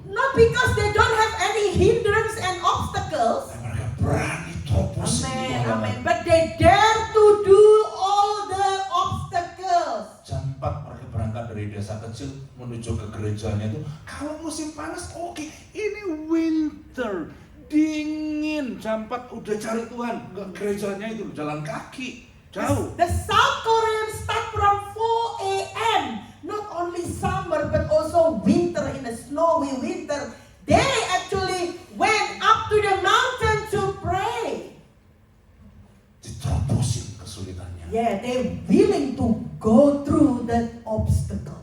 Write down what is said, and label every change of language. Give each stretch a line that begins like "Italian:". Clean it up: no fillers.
English: Not because they don't have any hindrance and obstacles.
Indonesian: Nah, mereka berani terobos itu
English: Amen,
Indonesian: halangan.
English: amen. But they dare to do all the obstacles.
Indonesian: Jam 4 mereka berangkat dari desa kecil menuju ke gerejanya itu. Kalau musim panas oke, ini winter, dingin. Jam 4 udah cari Tuhan ke gerejanya itu, jalan kaki, jauh.
English: The South Koreans start from 4 a.m. Not only summer but also winter, in a snowy winter. They actually went up to the mountain to pray.
Indonesian: Diterobosin kesulitannya.
English: Yeah, they willing to go through that obstacle.